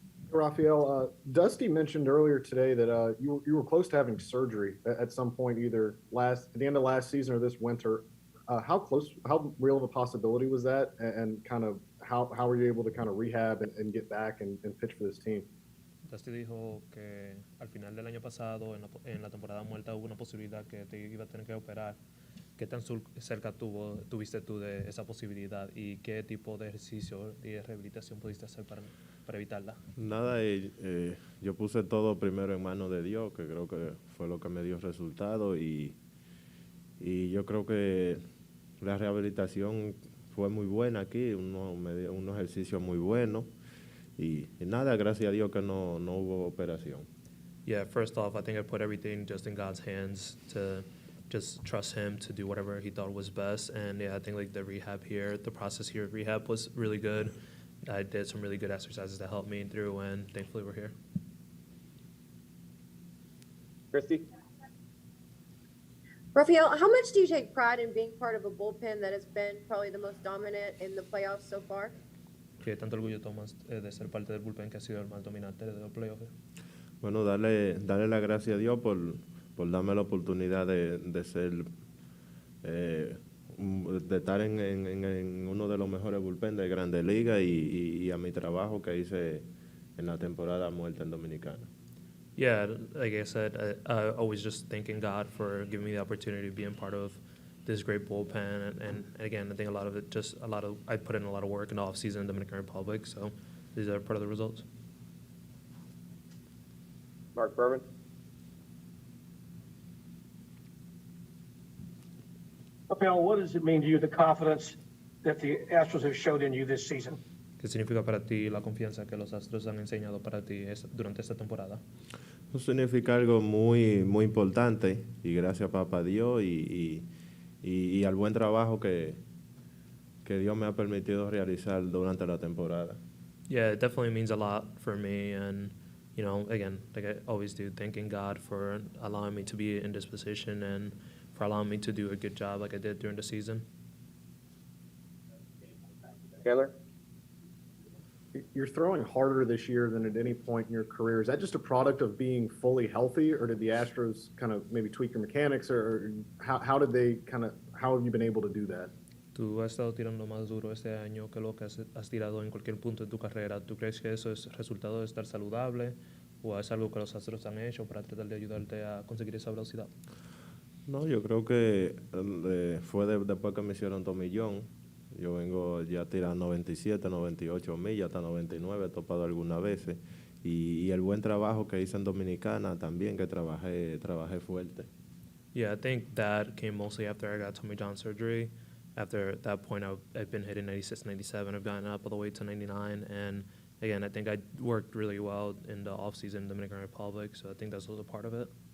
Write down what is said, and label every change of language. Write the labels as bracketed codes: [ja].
[en] Rafael, Dusty mentioned earlier today that you were close to having surgery at some point, either at the end of last season or this winter. How real of a possibility was that, and kind of how were you able to kind of rehab and get back and pitch for this team? [es] Dusty dijo que al final del año pasado, en la temporada muerta, hubo una posibilidad que te iba a tener que operar. ¿Qué tan cerca tuviste tú de esa posibilidad y qué tipo de ejercicio y de rehabilitación pudiste hacer para evitarla? Nada, yo puse todo primero en manos de Dios, que creo que fue lo que me dio resultado, y yo creo que la rehabilitación fue muy buena aquí, unos ejercicios muy buenos, y nada, gracias a Dios que no hubo operación. [en] Yeah, first off, I think I put everything just in God's hands to just trust him to do whatever he thought was best. And yeah, I think like the process here of rehab was really good. I did some really good exercises to help me through, and thankfully we're here. Christy? Rafael, how much do you take pride in being part of a bullpen that has been probably the most dominant in the playoffs so far? [es] ¿Qué tanto orgullo tomas de ser parte del bullpen que ha sido el más dominante de los playoffs? Bueno, darle la gracia a Dios por darme la oportunidad de ser, de estar en uno de los mejores bullpen de Grandes Ligas y a mi trabajo que hice en la temporada muerta en Dominicana. [en] Yeah, like I said, I always just thanking God for giving me the opportunity to be a part of this great bullpen. And again, I think a lot of it I put in a lot of work in the offseason in the Dominican Republic. So these are part of the results. Mark Berman? Rafael, what does it mean to you, the confidence that the Astros have showed in you this season? [es] ¿Qué significa para ti la confianza que los Astros han enseñado para ti durante esta temporada? Eso significa algo muy importante y gracias papá Dios y al buen trabajo que Dios me ha permitido realizar durante la temporada. [en] Yeah, it definitely means a lot for me. And, you know, again, like I always do, thanking God for allowing me to be in this position and for allowing me to do a good job like I did during the season. Taylor? You're throwing harder this year than at any point in your career. Is that just a product of being fully healthy, or did the Astros kind of maybe tweak your mechanics, or how have you been able to do that? [es] Tú has estado tirando más duro este año que lo que has tirado en cualquier punto de tu carrera. ¿Tú crees que eso es resultado de estar saludable o es algo que los Astros han hecho para tratar de ayudarte a conseguir esa velocidad? No, yo creo que fue después que me hicieron tomillón. Yo vengo ya tirando 97, 98 millas, hasta 99, he topado algunas veces. Y el buen trabajo que hice en Dominicana también, que trabajé fuerte. [en] Yeah, I think that came mostly after I got Tommy John surgery. After that point, I've been hitting 96, 97. I've gotten up all the way to 99. And again, I think I worked really well in the offseason in the Dominican Republic. So I think that's also part of it.